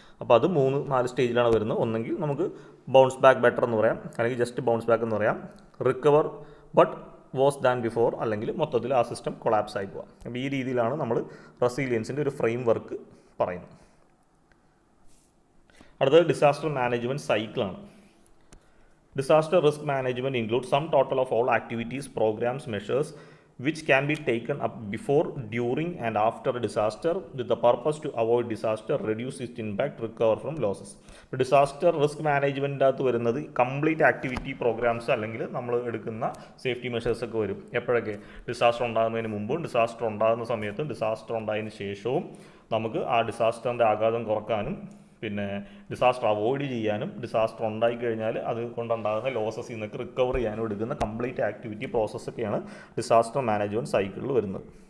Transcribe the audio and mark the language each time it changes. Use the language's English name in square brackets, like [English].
[Malayalam] അപ്പോൾ അത് 3-4 സ്റ്റേജിലാണ് വരുന്നത്. ഒന്നെങ്കിൽ നമുക്ക് ബൗൺസ് ബാക്ക് ബെറ്റർ എന്ന് പറയാം, അല്ലെങ്കിൽ ജസ്റ്റ് ബൗൺസ് ബാക്ക് എന്ന് പറയാം, [English] recover but worse than before, [Malayalam] അല്ലെങ്കിൽ മൊത്തത്തിൽ ആ സിസ്റ്റം കൊളാപ്സ് ആയി പോകാം. അപ്പോൾ ഈ രീതിയിലാണ് നമ്മൾ റെസിലിയൻസിൻ്റെ ഒരു ഫ്രെയിം വർക്ക് പറയുന്നത്. അടുത്തത് ഡിസാസ്റ്റർ മാനേജ്മെൻറ്റ് സൈക്കിളാണ്. [English] Disaster risk management includes sum total of all activities, programs, measures which can be taken up before, during and after a disaster with the purpose to avoid disaster, reduce its impact, recover from losses. [Malayalam] Disaster risk മാനേജ്മെൻറ്റിൻ്റെ അകത്ത് വരുന്നത് complete activity programmes അല്ലെങ്കിൽ നമ്മൾ എടുക്കുന്ന safety measures ഒക്കെ വരും. എപ്പോഴൊക്കെ? Disaster ഉണ്ടാകുന്നതിന് മുമ്പും ഡിസാസ്റ്റർ ഉണ്ടാകുന്ന സമയത്തും ഡിസാസ്റ്റർ ഉണ്ടായതിന് ശേഷവും നമുക്ക് ആ ഡിസാസ്റ്ററിൻ്റെ ആഘാതം കുറക്കാനും പിന്നെ ഡിസാസ്റ്റർ അവോയ്ഡ് ചെയ്യാനും ഡിസാസ്റ്റർ ഉണ്ടായിക്കഴിഞ്ഞാൽ അത് കൊണ്ടുണ്ടാകുന്ന ലോസസിൽ നിന്നൊക്കെ റിക്കവർ ചെയ്യാനും എടുക്കുന്ന കംപ്ലീറ്റ് ആക്ടിവിറ്റി പ്രോസസ്സൊക്കെയാണ് ഡിസാസ്റ്റർ മാനേജ്മെൻറ്റ് സൈക്കിളിൽ വരുന്നത്.